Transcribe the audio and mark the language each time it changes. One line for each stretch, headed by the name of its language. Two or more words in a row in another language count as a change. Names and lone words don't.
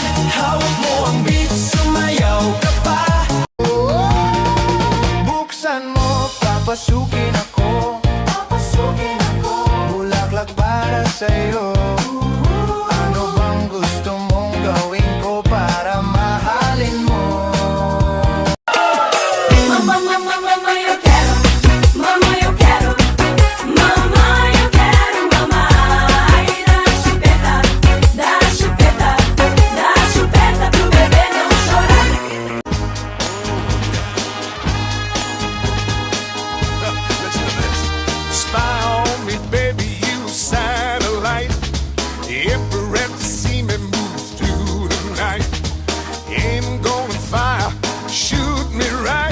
Filipino: Hawak mo ang beat, sumayaw ka pa. Buksan mo, papasukin ako. Bulaklak para sa'yo. Ano bang gusto mong gawin ko para mahalin mo?
Portuguese: Mamma, yo quero. Mamma, yo quero. Mamma, yo quero. Mamma, ai, dá chupeta pro bebê não chorar.
English: Listen to this. Spy on me, baby, you satellite. Infrared to see me move through the night. Aim gonna fire, shoot me right.